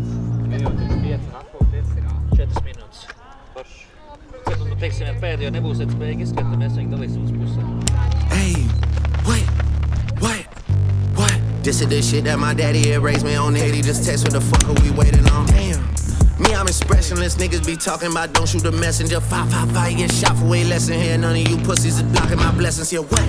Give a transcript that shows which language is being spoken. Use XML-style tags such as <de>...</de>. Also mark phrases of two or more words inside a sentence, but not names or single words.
<lv>Minūte 5 un atpūt 4 minūtes. Forši. Kad, nu, teiksim, ja pēdējo nebūsiet spēju izskrien, tad mēs viņu dalīsim uz pusēm.</lv> <en>Hey, what? This is the shit that my daddy had raised me on. He just text what the fuck are we waiting on? Damn. Me, I'm expressionless. Niggas be talking about don't shoot the messenger. 555 get shot for way less than here. None of you pussies is blocking my blessings. Yeah, what?</en>